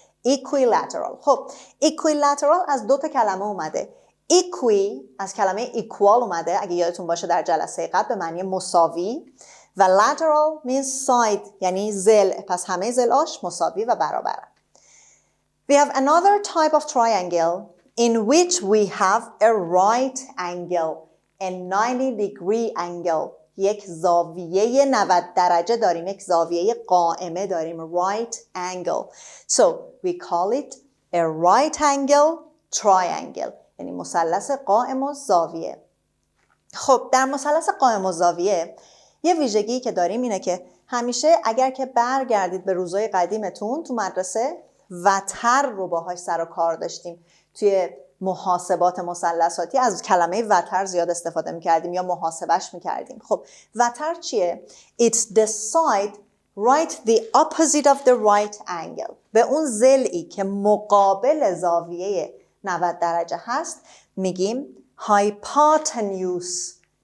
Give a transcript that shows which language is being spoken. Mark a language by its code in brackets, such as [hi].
[en] equilateral. [fa] خب equilateral از 2 تا کلمه اومده. equi از کلمه equal اومده، اگه یادتون باشه در جلسه قبل به معنی مساوی، و [en] lateral means side [fa] یعنی ضلع، پس همه ضلعاش مساوی و برابرن. [en] We have another type of triangle in which we have a right angle, a 90-degree angle. [fa] یک زاویه 90 درجه داریم، یک زاویه قائمه داریم، right angle. [en] So we call it a right angle triangle، [fa] یعنی مثلث قائم و زاویه. خب در مثلث قائم و زاویه یه ویژگی که داریم اینه که همیشه اگر که برگردید به روزهای قدیمتون تو مدرسه، وتر رو باهاش سر و کار داشتیم. توی محاسبات مثلثاتی از کلمه وتر زیاد استفاده میکردیم یا محاسبش میکردیم. خب وتر چیه؟ [en] It's the side right the opposite of the right angle. [fa] به اون ضلعی که مقابل زاویه 90 درجه هست میگیم hypotenuse.